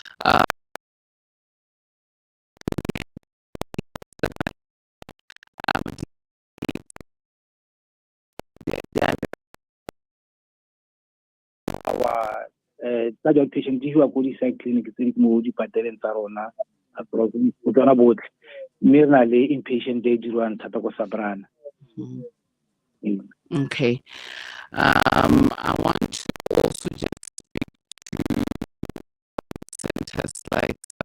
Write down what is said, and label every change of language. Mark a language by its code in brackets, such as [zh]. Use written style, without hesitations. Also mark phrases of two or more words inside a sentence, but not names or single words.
[tn] tsa [en] joint patient [tn] di hiwa ko di-side clinic tse di mo dipateleng tsa rona go tswana botlhe, mme re na le inpatient e dirwang thata ko Sabrana. [en] Okay. I want to also just speak to centers like